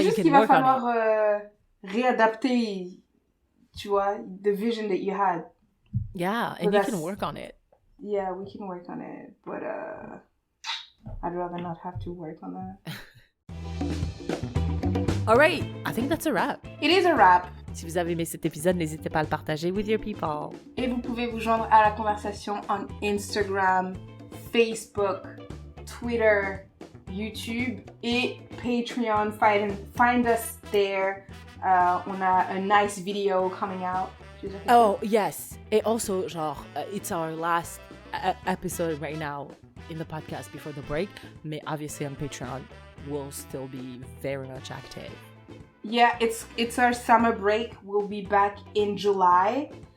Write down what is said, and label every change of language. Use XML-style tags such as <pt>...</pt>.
<fr>c'est juste qu'il va falloir réadapter, tu vois,</fr> <en>the vision that you had. Yeah, and you can work on it. Yeah, we can work on it, but I'd rather not have to work on that. All right, I think that's a wrap. It is a wrap.</en> <fr>Si vous avez aimé cet épisode, n'hésitez pas à le partager</fr> <en>with your people.</en> <fr>Et vous pouvez vous joindre à la conversation on Instagram, Facebook, Twitter, YouTube et Patreon.</fr> <en>Find us there. On a a nice video coming out. Oh, yes. Et also, genre, it's our last episode right now in the podcast before the break. Mais obviously on Patreon, we'll still be very much active. Yeah, it's our summer break. We'll be back in July.</en>